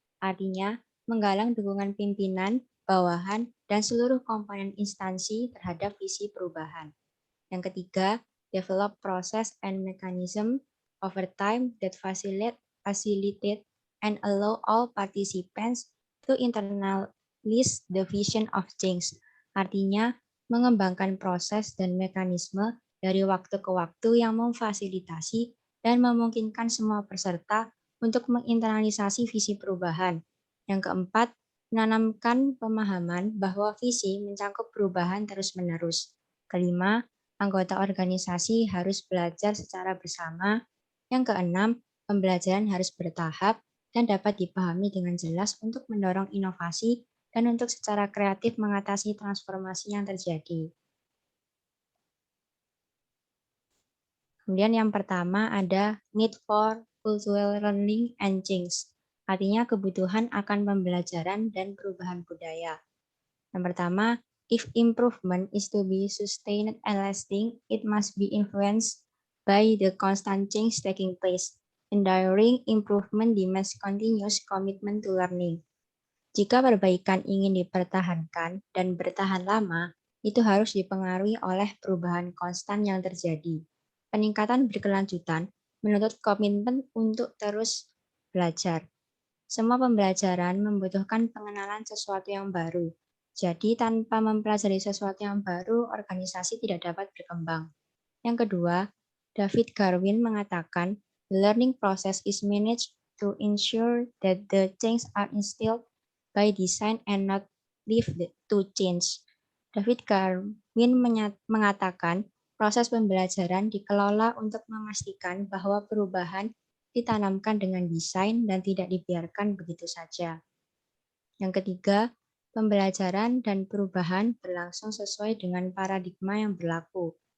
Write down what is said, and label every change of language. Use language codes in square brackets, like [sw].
[id] Artinya, menggalang dukungan pimpinan, bawahan, dan seluruh komponen instansi terhadap visi perubahan. Yang ketiga, [en] develop process and mechanism over time that facilitate and allow all participants to internalize the vision of change. [id] Artinya, mengembangkan proses dan mekanisme dari waktu ke waktu yang memfasilitasi dan memungkinkan semua peserta untuk menginternalisasi visi perubahan. Yang keempat, menanamkan pemahaman bahwa visi mencakup perubahan terus-menerus. Kelima, anggota organisasi harus belajar secara bersama. Yang keenam, pembelajaran harus bertahap dan dapat dipahami dengan jelas untuk mendorong inovasi dan untuk secara kreatif mengatasi transformasi yang terjadi. Kemudian yang pertama ada [en] need for cultural learning and change. [id] Artinya kebutuhan akan pembelajaran dan perubahan budaya. Yang pertama, [en] if improvement is to be sustained and lasting, it must be influenced by the constant change taking place. Enduring improvement demands continuous commitment to learning. [id] Jika perbaikan ingin dipertahankan dan bertahan lama, itu harus dipengaruhi oleh perubahan konstan yang terjadi. Peningkatan berkelanjutan menuntut komitmen untuk terus belajar. Semua pembelajaran membutuhkan pengenalan sesuatu yang baru. Jadi, tanpa mempelajari sesuatu yang baru, organisasi tidak dapat berkembang. Yang kedua, David Garwin mengatakan, [en] the learning process is managed to ensure that the changes are instilled by design and not left to change. [id] David Garwin mengatakan, proses pembelajaran dikelola untuk memastikan bahwa perubahan ditanamkan dengan desain dan tidak dibiarkan begitu saja. Yang ketiga, pembelajaran dan perubahan berlangsung sesuai dengan paradigma yang berlaku.